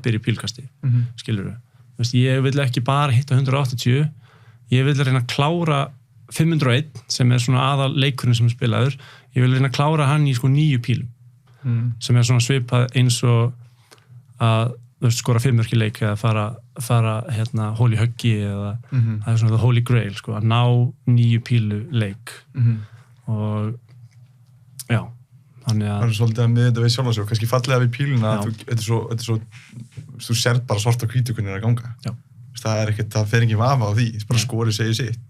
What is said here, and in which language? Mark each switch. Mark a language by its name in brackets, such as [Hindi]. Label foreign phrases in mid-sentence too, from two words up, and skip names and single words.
[Icelandic] að byrja í pílkasti skilurðu, ég vil ekki bara hitta 180 ég vil reyna að klára 501 sem er svona aðal leikurinn sem er spilaður, ég vil reyna að klára hann í sko 9 pílum sem er svona svipað eins og að skora 5 mörk í leik eða fara holy höggi eða það er svona [English] the holy grail [Icelandic] sko, að ná 9 pílu leik og já, þannig að það er svolítið að miða þetta við sjálf og svo, kannski fallega við píluna að þetta er svo þú sérð bara svart á hvítu hvernig að ganga já. Það fer ekki vafa á því, bara skori segir sitt.